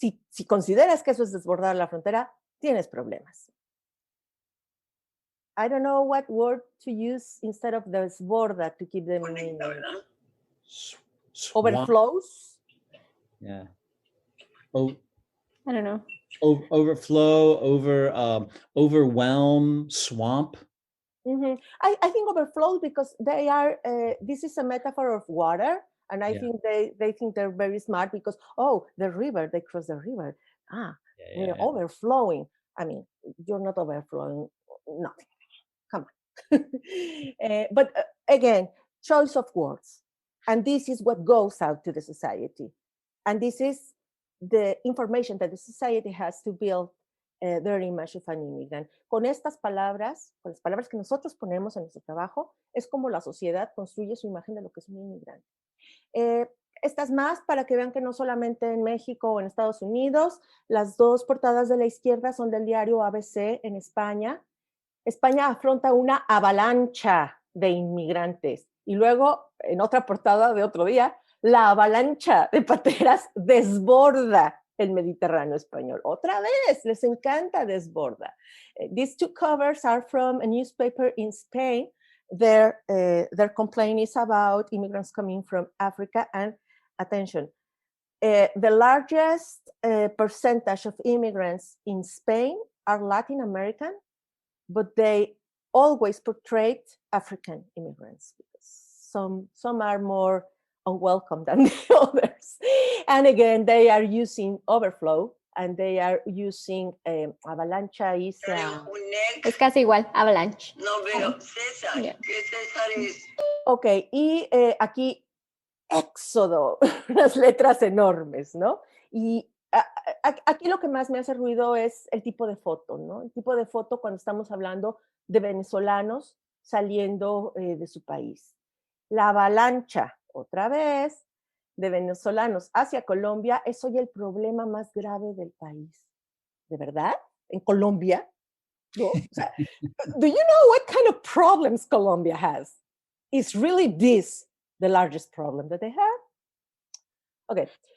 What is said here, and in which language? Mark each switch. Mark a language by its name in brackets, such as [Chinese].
[Spanish] Si consideras que eso es desbordar la frontera, tienes problemas. [English] I don't know what word to use instead of the desborda to keep them Swamp. overflows. Yeah. Oh, I don't know. overflow, overwhelm, swamp. I think overflows because they are, this is a metaphor of water. And I think they think they're very smart because, oh, the river, they cross the river. We're overflowing. I mean, you're not overflowing nothing. Come on. But again, choice of words. And this is what goes out to the society. And this is the information that the society has to build their image of an immigrant. [Spanish] Con estas palabras, con las palabras que nosotros ponemos en nuestro trabajo, es como la sociedad construye su imagen de lo que es un inmigrante. Estas más para que vean que no solamente en México o en Estados Unidos, las dos portadas de la izquierda son del diario ABC en España. España afronta una avalancha de inmigrantes. Y luego, en otra portada de otro día, la avalancha de pateras desborda el Mediterráneo español. Otra vez, les encanta desborda. [English] These two covers are from a newspaper in Spain. Their complaint is about immigrants coming from Africa. And attention, the largest percentage of immigrants in Spain are Latin American, but they always portrayed African immigrants because some are more unwelcome than the others. And again, they are using overflow and they are using avalancha is... [Spanish] Es casi igual, avalanche. No veo, César, [English] Yeah. [Spanish] ¿qué César es? Ok, y aquí éxodo, unas letras enormes, ¿no? Y aquí lo que más me hace ruido es el tipo de foto, ¿no? El tipo de foto cuando estamos hablando de venezolanos saliendo de su país. La avalancha, otra vez, de venezolanos hacia Colombia es hoy el problema más grave del país. ¿De verdad? ¿En Colombia? ¿No? O sea, [English] do you know what kind of problems Colombia has? Is really this the largest problem that they have? Okay.